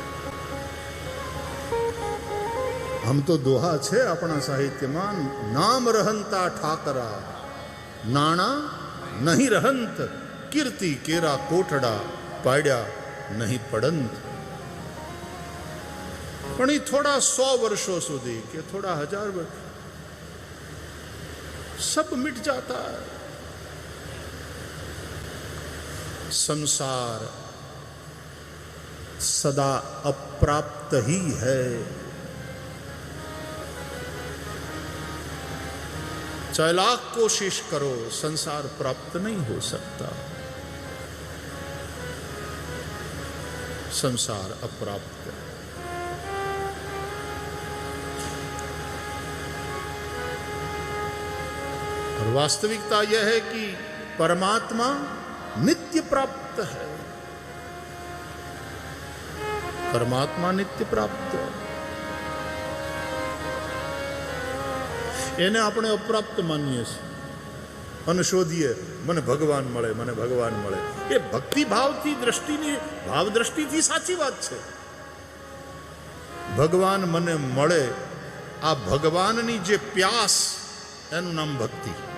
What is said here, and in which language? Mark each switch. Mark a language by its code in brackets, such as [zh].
[gu] આમ તો દોહા છે આપણા સાહિત્યમાં, નામ રહંતા ઠાકરા, નાણા નહીં રહંત, કીર્તિ કેરા કોઠડા, પાડ્યા નહીં પડંત. પણ એ થોડા 100 વર્ષો સુધી કે થોડા 1000 વર્ષ [hi] सब मिट जाता है. संसार सदा अप्राप्त ही है. चाहे लाख कोशिश करो संसार प्राप्त नहीं हो सकता. संसार अप्राप्त है. और वास्तविकता यह है कि परमात्मा नित्य प्राप्त है. परमात्मा नित्य प्राप्त है. [gu] એને આપણે અપ્રાપ્ત માનીએ છીએ અને શોધીએ મને ભગવાન મળે, મને ભગવાન મળે. એ ભક્તિ ભાવથી દ્રષ્ટિની ભાવ દ્રષ્ટિથી સાચી વાત છે. ભગવાન મને મળે, આ ભગવાનની જે પ્યાસ એનું નામ ભક્તિ.